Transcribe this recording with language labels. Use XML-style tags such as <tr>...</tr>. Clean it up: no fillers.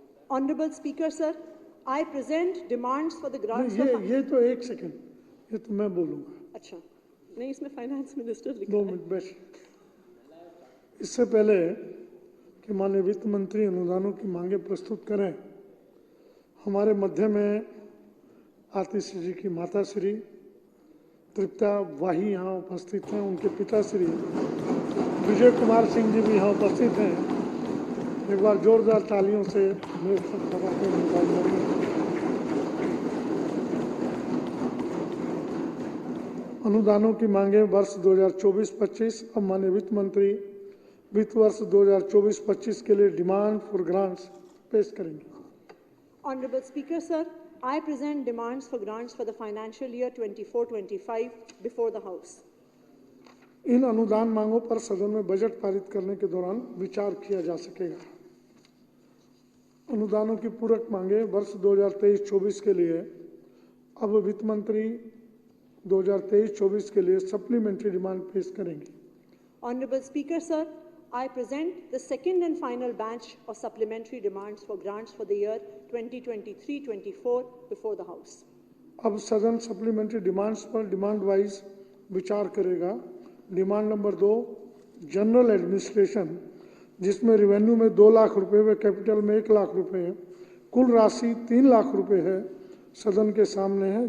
<en>Honorable Speaker, sir, I present demands for the grants.</en> <hi>ये तो एक सेकंड, ये तो मैं बोलूंगा। अच्छा, नहीं, इसमें फाइनेंस मिनिस्टर लिखा 2 मिनट बैठ। इससे पहले कि माननीय वित्त मंत्री अनुदानों की मांगे प्रस्तुत करें, हमारे मध्य में आतिशी जी की माता श्री तृप्ता वाही यहाँ उपस्थित हैं। उनके पिता श्री विजय कुमार सिंह जी भी यहाँ उपस्थित हैं। एक बार जोरदार तालियों से मेरे सभा के निकाल। अनुदानों की मांगे वर्ष 2024-25। अब माननीय वित्त मंत्री वित्त वर्ष 2024-25 के लिए डिमांड फॉर ग्रांट्स पेश करेंगे।</hi> <en>Honorable Speaker, sir, I present demands for grants for the financial year 24-25 before the House.</en> <hi>इन अनुदान मांगों पर सदन में बजट पारित करने के दौरान विचार किया जा सकेगा। अनुदानों की पूरक मांगे वर्ष 2023-24 के लिए अब वित्त मंत्री 2023-24 के लिए सप्लीमेंट्री डिमांड पेश करेंगे।</hi> <en>Honorable Speaker, sir, I present the second and final batch of supplementary demands for grants for the year 2023-24 before the House.</en> <hi>अब सदन सप्लीमेंट्री डिमांड्स पर डिमांड वाइज विचार करेगा। डिमांड नंबर 2 जनरल एडमिनिस्ट्रेशन, जिसमें revenue में 2 लाख रुपए व कैपिटल में 1 लाख रुपए है। कुल राशि 3 लाख रुपए है। सदन के सामने है।</hi>